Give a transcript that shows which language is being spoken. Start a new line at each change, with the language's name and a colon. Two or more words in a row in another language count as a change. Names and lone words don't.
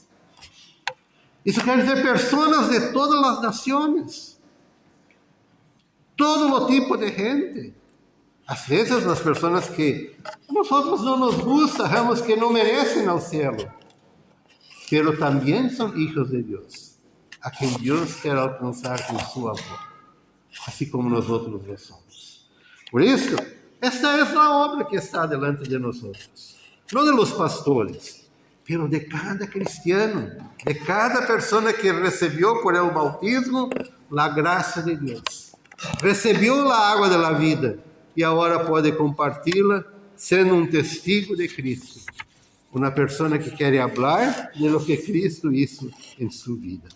Portuguese: Isso quer dizer
Spanish: personas de todas las naciones, todo tipo de gente.
Portuguese: Às vezes
Spanish: las personas que a nosotros no nos gusta, sabemos que no merecen al cielo, pero también son hijos de Dios, a quien Dios quiere alcanzar con su amor, así como nosotros lo somos.
Portuguese: Por isso,
Spanish: esta es la obra que está delante de nosotros, no de los pastores, pero de cada cristiano, de cada persona que recibió por el bautismo la gracia de Dios, recibió la agua de la vida y ahora puede compartirla siendo un testigo de Cristo, una persona que quiere hablar de lo que Cristo hizo en su vida.